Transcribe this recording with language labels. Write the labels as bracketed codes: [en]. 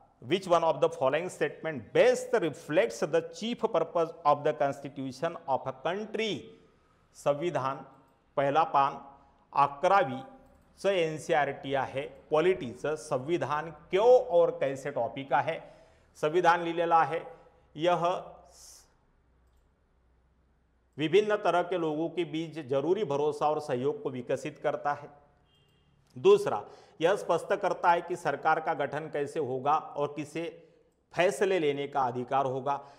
[en] Which one of the following statement best reflects the chief purpose of the constitution of a country? [mr] संविधान पहिला पान 11वी चं NCERT आहे. पॉलिटीचं संविधान [hi] क्यों और कैसे [mr] टॉपिक आहे. संविधान लिहिलेला आहे, [hi] यह विभिन्न तरह के लोगों के बीच जरूरी भरोसा और सहयोग को विकसित करता है. दूसरा, यह स्पष्ट करता है कि सरकार का गठन कैसे होगा और किसे फैसले लेने का अधिकार होगा.